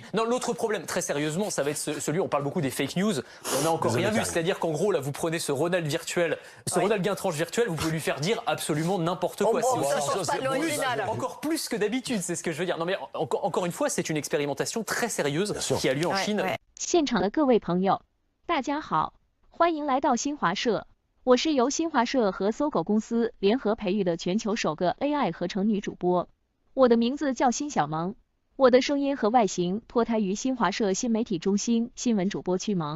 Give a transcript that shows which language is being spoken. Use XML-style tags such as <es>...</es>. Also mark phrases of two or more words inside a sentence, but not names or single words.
<fr>Non, l'autre problème, très sérieusement, ça va être celui, on parle beaucoup des</fr> <en>fake news,</en> <fr>on n'a encore rien vu, c'est-à-dire qu'en gros là vous prenez ce Ronald virtuel, ce Ronald Guintrange virtuel, vous pouvez lui faire dire absolument n'importe quoi. Encore plus que d'habitude, c'est ce que je veux dire. Non mais encore une fois, c'est une expérimentation très sérieuse qui a lieu en Chine.</fr> <zh>现场的各位朋友，大家好，欢迎来到新华社。我是由新华社和搜狗公司联合培育的全球首个 AI 合成女主播。我的名字叫辛小萌，我的声音和外形脱胎于新华社新媒体中心新闻主播区萌。</zh>